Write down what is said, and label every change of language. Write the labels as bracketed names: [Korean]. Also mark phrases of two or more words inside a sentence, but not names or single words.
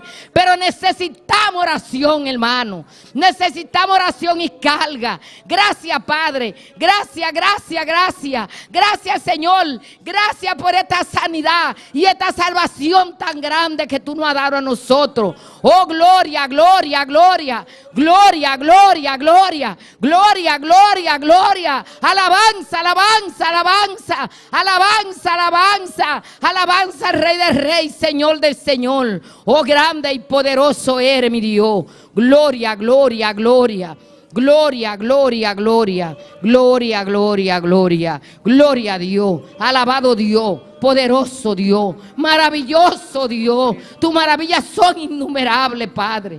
[Spanish] Pero necesitamos oración, hermano, necesitamos oración y carga. Gracias, Padre, gracias, gracias, gracias, gracias, Señor, gracias por esta sanidad y esta salvación tan grande que tú nos has dado a nosotros. Oh, gloria, gloria, gloria, gloria, gloria, gloria, gloria, gloria, gloria. Alabanza, alabanza, alabanza, alabanza, alabanza, alabanza al Rey del Rey, Señor del Señor. Oh, grande y poderoso eres, mi Dios. Gloria, gloria, gloria. Gloria, gloria, gloria, gloria, gloria, gloria, gloria a Dios, alabado Dios, poderoso Dios, maravilloso Dios, tus maravillas son innumerables, Padre.